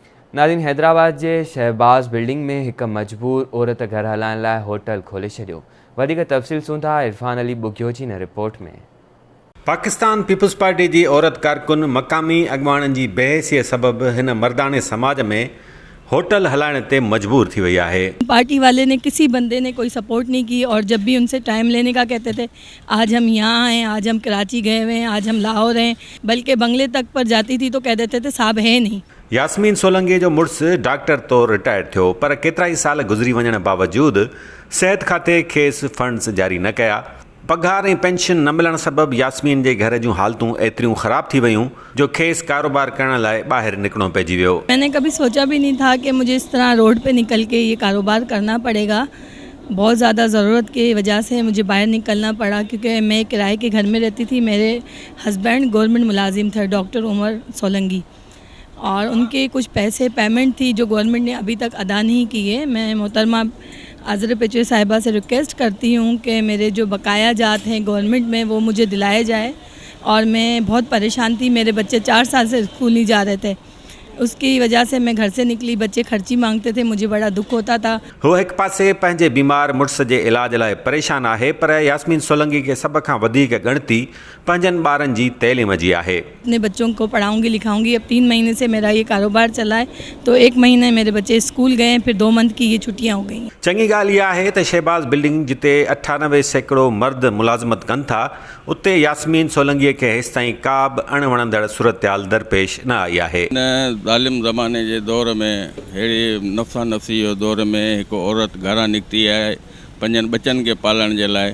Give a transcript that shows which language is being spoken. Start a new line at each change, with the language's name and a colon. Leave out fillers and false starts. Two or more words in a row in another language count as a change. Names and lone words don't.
Sindhi: नाज़रीन, हैदराबाद जे शहबाज़ बिल्डिंग में एक मजबूर औरत घर हलाइण लाइ होटल खोले छॾियो। वधीक तफ़सील सूंधा इरफान अली बुग्योची न रिपोर्ट में। पाकिस्तान पीपल्स पार्टी जी औरत कारकुन मक़ामी अॻवाननि जी बहसीअ सबबि हिन मर्दाने समाज में होटल हलाइण ते मजबूर थी वई आहे।
Urdu: پارٹی والے نے کسی بندے نے کوئی سپورٹ نہیں کی اور جب بھی ان سے ٹائم لینے کا کہتے تھے، آج ہم یہاں ہیں، آج ہم کراچی گئے ہوئے ہیں، آج ہم لاہور ہیں، بلکہ بنگلے تک پر جاتی تھی تو کہہ دیتے تھے صاحب ہے نہیں.
Sindhi: यास्मीन सोलंगी जो मुड़ुसु डॉक्टर तौरु रिटायर थियो, पर केतिरा ई साल गुज़री वञण बावजूदि सिहत खाते खेसि फंड्स जारी न कया। पघार ऐं पेंशन न मिलण सबबि यास्मीन जे घर जूं हालतूं एतिरियूं ख़राब थी वयूं जो खेसि कारोबार करण लाइ ॿाहिरि निकिरणो पइजी वियो।
Urdu: میں نے کبھی سوچا بھی نہیں تھا کہ مجھے اس طرح روڈ پہ نکل کے یہ کاروبار کرنا پڑے گا. بہت زیادہ ضرورت کی وجہ سے مجھے باہر نکلنا پڑا، کیونکہ میں کرائے کے گھر میں رہتی تھی. میرے ہسبنڈ گورنمنٹ ملازم تھے، ڈاکٹر عمر سولنگی، اور ان کے کچھ پیسے پیمنٹ تھی جو گورنمنٹ نے ابھی تک ادا نہیں کی ہے. میں محترمہ آذر پیچوے صاحبہ سے ریکویسٹ کرتی ہوں کہ میرے جو بقایا جات ہیں گورنمنٹ میں وہ مجھے دلائے جائے. اور میں بہت پریشان تھی، میرے بچے 4 سال سے اسکول نہیں جا رہے تھے، اس کی وجہ سے میں گھر سے نکلی. بچے خرچی مانگتے تھے، مجھے بڑا دکھ ہوتا تھا.
Sindhi: वो एक पासे पंहिंजे बीमार मुड़ुस जे इलाज लाइ परेशान आहे, पर यास्मीन सोलंगी के सब खां वधीक ॻणती पंहिंजनि ॿारनि जी तइलीम जी आहे।
Urdu: اپنے بچوں کو پڑھاؤں گی لکھاؤں گی۔ اب 3 مہینے سے میرا یہ کاروبار چلا ہے، تو 1 مہینے میرے بچے اسکول گئے، پھر 2 منتھ کی یہ چھٹیاں ہو گئی.
Sindhi: चङी ॻाल्हि इहा आहे त शहबाज़ बिल्डिंग जिते 98% मर्द मुलाज़मत कनि था, उते यास्मीन सोलंगीअ खे हेसि ताईं का बि अणवणंदड़ सूरतहाल दरपेश न आई आहे। ज़ालिम ज़माने जे दौर में, अहिड़ी नफ़्सा नफ़्सी जो दौर में हिकु औरत घरां निकिती आहे पंहिंजनि बचनि खे पालण जे लाइ।